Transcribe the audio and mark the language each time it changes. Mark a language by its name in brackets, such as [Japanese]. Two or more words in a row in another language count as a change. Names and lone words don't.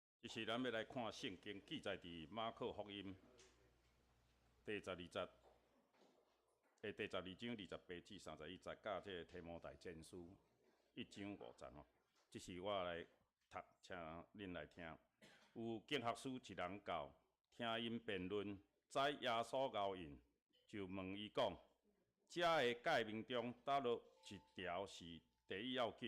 [Min Nan Chinese] 是咱要来看圣经记载伫马可福音第12章第12章28至31节，甲这个提摩太前书1章5节哦。这是我来读，请恁来听。有经学士一人到，听因辩论，知耶稣咬印，就问伊讲：这个诫命中，倒落一条是第一要紧？